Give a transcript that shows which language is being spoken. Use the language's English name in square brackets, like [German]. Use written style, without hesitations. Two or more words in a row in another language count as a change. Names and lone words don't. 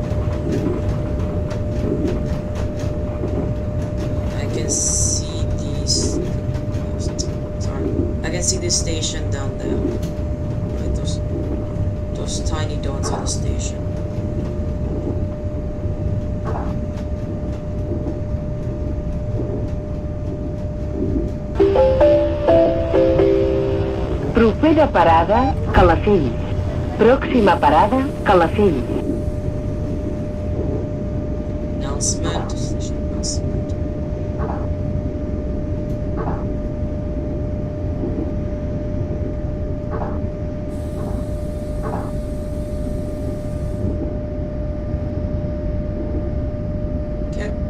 [English] I can see these. Sorry, I can see this station down there. Right, those tiny dots on the station. [Catalan] Propera parada, Calafell. Pròxima parada, Calafell. [English] Announcement. Station announcement. Okay.